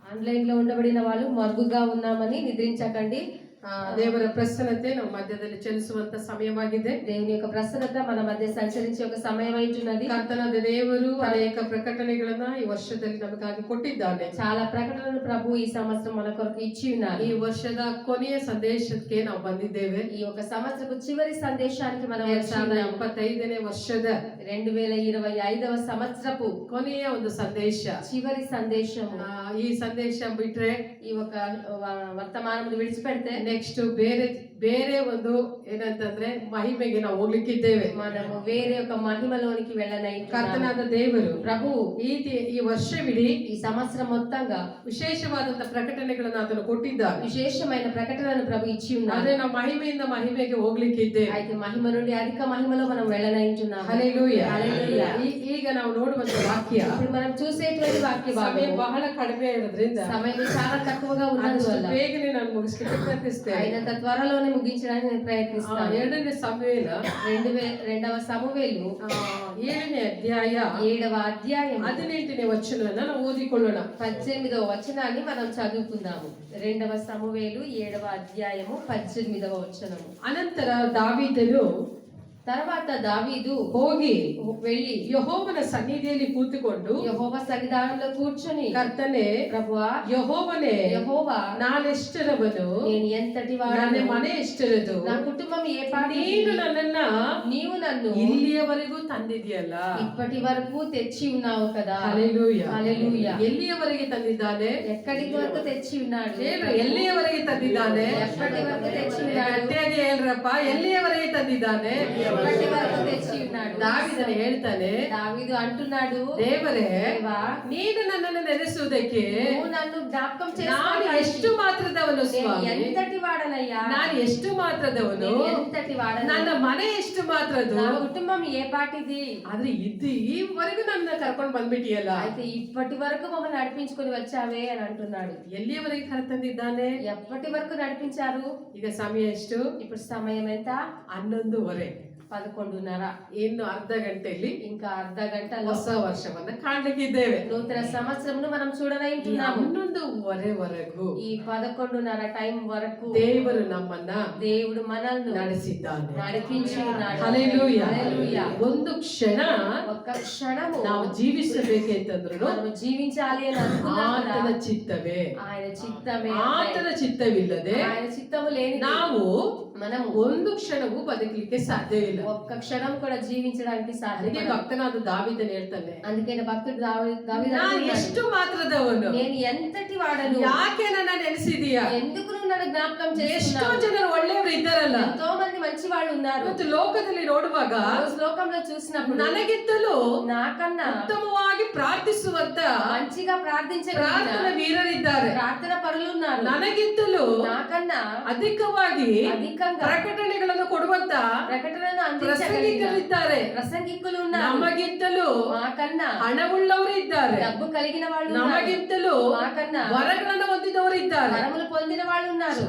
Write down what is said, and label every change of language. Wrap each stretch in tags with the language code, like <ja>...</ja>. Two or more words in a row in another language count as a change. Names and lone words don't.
<te>ಆನ್ಲೈನ್ లో ఉండబడిన వాళ్ళు మరుగుగా ఉన్నామని నిద్రించకండి.</te> <kn>ದೇವರ ಪ್ರಸನ್ನತೆ ನಮ್ಮ ಮಧ್ಯದಲ್ಲಿ ಚಲಿಸುವಂತ ಸಮಯವಾಗಿದೆ.</kn> <te>దేవుని యొక్క ప్రసన్నత మన మధ్య సంచరించే ఒక సమయం అయితున్నది.</te> <kn>ಕರ್ತನಾದ ದೇವರು ಅನೇಕ ಪ್ರಕಟಣೆಗಳನ್ನ ಈ ವರ್ಷದಲ್ಲಿ ನಮಗಾಗಿ ಕೊಟ್ಟಿದ್ದಾನೆ.</kn> <te>చాలా ప్రకటనలు ప్రభు ఈ సంవత్సరం మన కొరకు ఇచ్చి ఉన్నారు.</te> <kn>ಈ ವರ್ಷದ ಕೊನೆಯ ಸಂದೇಶಕ್ಕೆ ನಾವು ಬಂದಿದ್ದೇವೆ.</kn> <te>ఈ ఒక సంవత్సరపు చివరి సందేశానికి మనం</te> <kn>2025ನೇ ವರ್ಷದ</kn> <te>2025వ సంవత్సరపు</te> <kn>ಕೊನೆಯ ಒಂದು ಸಂದೇಶ,</kn> <te>చివరి సందేశము.</te> <kn>ಈ ಸಂದೇಶ ಬಿಟ್ರೆ</kn> <te>ఈ ఒక వర్తమానమును విడిచిపెడితే</te> <kn>ನೆಕ್ಸ್ಟ್ ಬೇರೆ ಒಂದು ಏನಂತಂದ್ರೆ ಮಹಿಮೆಗೆ ನಾವು ಹೋಗ್ಲಿಕ್ಕಿದ್ದೇವೆ.</kn> <te>మనము వేరే ఒక మహిమలోనికి వెళ్ళనైతున్నాము.</te> <kn>ಕರ್ತನಾದ ದೇವರು</kn> <te>ప్రభు</te> <kn>ಈ ವರ್ಷವಿಡೀ</kn> <te>ఈ సంవత్సరం మొత్తంగా</te> <kn>ವಿಶೇಷವಾದಂತ ಪ್ರಕಟಣೆಗಳನ್ನು ಆತನು ಕೊಟ್ಟಿದ್ದಾನೆ.</kn> <te>విశేషమైన ప్రకటనను ప్రభు ఇచ్చి ఉన్నారు.</te> <kn>ಆದ್ರೆ ನಾವು ಮಹಿಮೆಯಿಂದ ಮಹಿಮೆಗೆ ಹೋಗ್ಲಿಕ್ಕಿದ್ದೇವೆ.</kn> <te>అయితే మహిమ నుండి అధిక మహిమలో మనం వెళ్ళనైతున్నాము.</te> <kn>ಹಲ್ಲೆಲೂಯಾ.</kn> <te>హల్లెలూయా.</te> <kn>ಈಗ ನಾವು ನೋಡುವಂತ ವಾಕ್ಯ,</kn> <te>ఇప్పుడు మనం చూసేటువంటి వాక్య</te> <kn>ಸಮಯ</kn> <te>భాగము</te> <kn>ಬಹಳ ಕಡಿಮೆ ಇರೋದ್ರಿಂದ</kn> <te>సమయం చాలా తక్కువగా ఉన్నందువల్ల</te> <kn>ಬೇಗನೆ ನಾನು ಮುಗಿಸ್ಲಿಕ್ಕೆ ಪ್ರಯತ್ನಿಸ್ತೇನೆ.</kn> <te>అయినంత త్వరలోనే ముగించడానికి నేను ప్రయత్నిస్తాను.</te> <kn>2ನೇ ಸಮುವೇಲ</kn> <te>2వ సమూయేలు</te> <kn>7ನೇ ಅಧ್ಯಾಯ</kn> <te>7వ అధ్యాయం</te> <kn>18ನೇ ವಚನವನ್ನು ನಾವು ಓದಿಕೊಳ್ಳೋಣ.</kn> <te>18వ వచనాన్ని మనం చదువుకుందాము. 2వ సమూయేలు 7వ అధ్యాయము 18వ వచనము.</te> <kn>ಅನಂತರ ದಾವೀದನು</kn> <te>తర్వాత దావీదు</te> <kn>ಹೋಗಿ</kn> <te>వెళ్ళి</te> <kn>ಯೆಹೋವನ ಸನ್ನಿಧಿಯಲ್ಲಿ ಕೂತುಕೊಂಡು</kn> <te>యెహోవా సన్నిధానంలో కూర్చొని,</te> <kn>ಕರ್ತನೇ,</kn> <te>ప్రభువా,</te> <kn>ಯೆಹೋವನೇ,</kn> <te>యెహోవా,</te> <kn>ನಾನೆಷ್ಟರವನು,</kn> <te>నేను ఎంతటి</te> <kn>ನನ್ನ</kn> <te>వాడను,</te> <kn>ಮನೆ ಎಷ್ಟರದು,</kn> <te>నా కుటుంబం ఏ పాటి, నీవు నన్ను</te> <kn>ಇಲ್ಲಿಯವರೆಗೂ ತಂದಿದೆಯಲ್ಲ,</kn> <te>ఇప్పటి వరకు తెచ్చి ఉన్నావు కదా.</te> <kn>ಹಲ್ಲೆಲೂಯಾ.</kn> <te>హల్లెలూయా.</te> <kn>ಎಲ್ಲಿಯವರೆಗೆ ತಂದಿದ್ದಾನೆ?</kn> <te>ఎక్కడి వరకు తెచ్చి ఉన్నాడు?</te> <kn>ಏನು ಎಲ್ಲಿಯವರೆಗೆ ತಂದಿದ್ದಾನೆ?</kn> <te>ఎప్పటి వరకు తెచ్చి ఉన్నాడు?</te> <kn>ಗಟ್ಟಿಯಾಗಿ ಹೇಳ್ರಪ್ಪ, ಎಲ್ಲಿಯವರೆಗೆ ತಂದಿದ್ದಾನೆ?</kn> <te>ఎప్పటి వరకు తెచ్చి ఉన్నాడు?</te> <kn>ದಾವೀದನು ಹೇಳ್ತಾನೆ,</kn> <te>దావీదు అంటున్నాడు,</te> <kn>ದೇವರೇ,</kn> <te>దేవా,</te> <kn>ನೀನು ನನ್ನನ್ನು ನೆನೆಸುವುದಕ್ಕೆ</kn> <te>నువ్వు నన్ను జ్ఞాపకం</te> <kn>ನಾನು ಎಷ್ಟು</kn> <te>చేసుకో.</te> <kn>ಮಾತ್ರದವನು ಸ್ವಾಮಿ,</kn> <te>ఎంతటి వాడనయ్యా,</te> <kn>ನಾನು ಎಷ್ಟು ಮಾತ್ರದವನು,</kn> <te>నేను ఎంతటి వాడను,</te> <kn>ನನ್ನ ಮನೆ ಎಷ್ಟು ಮಾತ್ರದು,</kn> <te>నా కుటుంబం ఏ పాటిది.</te> <kn>ಆದ್ರೆ ಈವರೆಗೂ ನನ್ನ ಕರ್ಕೊಂಡು ಬಂದ್ಬಿಟ್ಟಿಯಲ್ಲ,</kn> <te>అయితే ఇప్పటి వరకు మమ్మల్ని నడిపించుకొని వచ్చావే అని అంటున్నాడు.</te> <kn>ಎಲ್ಲಿಯವರೆಗೆ ಕರೆತಂದಿದ್ದಾನೆ?</kn> <te>ఎప్పటి వరకు నడిపించారు?</te> <kn>ಈಗ ಸಮಯ ಎಷ್ಟು?</kn> <te>ఇప్పుడు సమయం ఎంత?</te> <kn>11:30.</kn> <te>11:30.</te> <kn>ಇನ್ನು ಅರ್ಧ ಗಂಟೆಯಲ್ಲಿ</kn> <te>ఇంకా అర్ధ గంటలో</te> <kn>ಹೊಸ ವರ್ಷವನ್ನ ಕಾಣ್ಲಿಕ್ಕಿದ್ದೇವೆ.</kn> <te>నూతన సంవత్సరమును మనం చూడనైతున్నాము.</te> <kn>11:30ವರೆಗೂ</kn> <te>ఈ 11:30 టైం వరకు</te> <kn>ದೇವರು ನಮ್ಮನ್ನ</kn> <te>దేవుడు మనల్ని</te> <kn>ನಡೆಸಿದ್ದಾನೆ.</kn> <te>నడిపించి ఉన్నాడు.</te> <kn>ಹಲ್ಲೆಲೂಯಾ.</kn> <te>హల్లెలూయా.</te> <kn>ಒಂದು ಕ್ಷಣ</kn> <te>ఒక్క క్షణము</te> <kn>ನಾವು ಜೀವಿಸಬೇಕೆಂತಂದ್ರು</kn> <te>మనం జీవించాలి అని అనుకున్నా కూడా</te> <kn>ಆತನ ಚಿತ್ತವೇ.</kn> <te>ఆయన చిత్తమే.</te> <kn>ಆತನ ಚಿತ್ತವಿಲ್ಲದೆ</kn> <te>ఆయన చిత్తము లేని</te> <kn>ನಾವು</kn> <te>మనము</te> <kn>ಒಂದು ಕ್ಷಣವೂ ಬದುಕಲಿಕ್ಕೆ ಸಾಧ್ಯವಿಲ್ಲ.</kn> <te>ఒక్క క్షణం కూడా జీవించడానికి</te> <kn>ಅದಕ್ಕೆ</kn> <te>సాధ్యం.</te> <kn>ಭಕ್ತನಾದ ದಾವೀದನು ಹೇಳ್ತಾನೆ,</kn> <te>అందుకే భక్తుడు దావీదు</te> <kn>ನಾನು</kn> <te>అంటున్నాడు,</te> <kn>ಎಷ್ಟು ಮಾತ್ರದವನು,</kn> <te>నేను ఎంతటి వాడను,</te> <kn>ಯಾಕೆ ನನ್ನ ನೆನೆಸಿದೀಯಾ?</kn> <te>ఎందుకు నువ్వు నన్ను జ్ఞాపకం</te> <kn>ಎಷ್ಟೋ</kn> <te>చేస్తున్నావు?</te> <kn>ಜನರು ಒಳ್ಳೆಯವರು ಇದ್ದಾರಲ್ಲ,</kn> <te>ఎంతో మంది మంచి వాళ్ళు ఉన్నారు.</te> <kn>ಇವತ್ತು ಲೋಕದಲ್ಲಿ ನೋಡುವಾಗ</kn> <te>రోజు లోకంలో చూసినప్పుడు</te> <kn>ನನಗಿಂತಲೂ</kn> <te>నాకన్నా</te> <kn>ಉತ್ತಮವಾಗಿ ಪ್ರಾರ್ಥಿಸುವಂತ</kn> <te>మంచిగా</te> <kn>ಪ್ರಾರ್ಥನಾ</kn> <te>ప్రార్థించగలిగిన</te> <kn>ವೀರರಿದ್ದಾರೆ.</kn> <te>ప్రార్థన పరులు ఉన్నారు.</te> <kn>ನನಗಿಂತಲೂ</kn> <te>నాకన్నా</te> <kn>ಅಧಿಕವಾಗಿ</kn> <te>అధికంగా</te> <kn>ಪ್ರಕಟಣೆಗಳನ್ನು ಕೊಡುವಂತ</kn> <te>ప్రకటనను అందించగలిగిన</te> <kn>ಪ್ರಸಂಗಿಕರಿದ್ದಾರೆ.</kn> <te>ప్రసంగికులు ఉన్నారు.</te> <kn>ನಮಗಿಂತಲೂ</kn> <te>మాకన్నా</te> <kn>ಹಣವುಳ್ಳವರು ಇದ್ದಾರೆ.</kn> <te>డబ్బు కలిగిన వాళ్ళు ఉన్నారు.</te> <kn>ನಮಗಿಂತಲೂ</kn> <te>మాకన్నా</te> <kn>ವರಗಳನ್ನು ಹೊಂದಿದವರು ಇದ್ದಾರೆ.</kn> <te>వరములు పొందిన వాళ్ళు ఉన్నారు.</te>